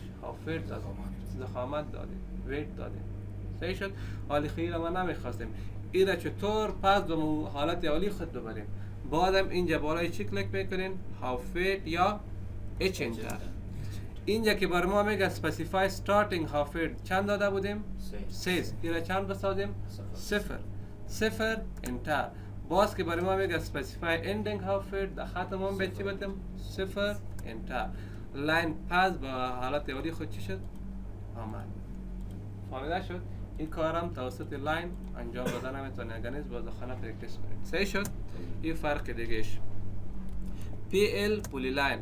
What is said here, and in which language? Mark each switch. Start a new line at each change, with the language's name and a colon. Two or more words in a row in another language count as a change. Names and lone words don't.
English: half width
Persian: دادیم. ضخامت دادیم. ویت دادیم. صحیح شد؟ حالا خیلی ما نمیخواستیم. اینا چطور پس به حالت اولی خود ببریم؟ بعدم اینجا بالای چی کلیک میکنین؟
English: half width
Persian: یا H انتر. اینجا که بر ما میگه
English: specify starting half weight
Persian: چند داده بودیم؟ 3. اینا چند بسازیم؟ 0 انتر. باز که بر ما میگه
English: specify ending half weight
Persian: در خط ما به چی بدیم؟ 0 انتر. لاین پس به حالت اولی خود چی شد؟ آمد. فهمیده شد؟ این کارم توسط لاین انجام دادن نمیتونه اگر نیست باز خانه پرکتیس کنید. صحیح شد؟ این فرق دیگهش. PL پولی لاین.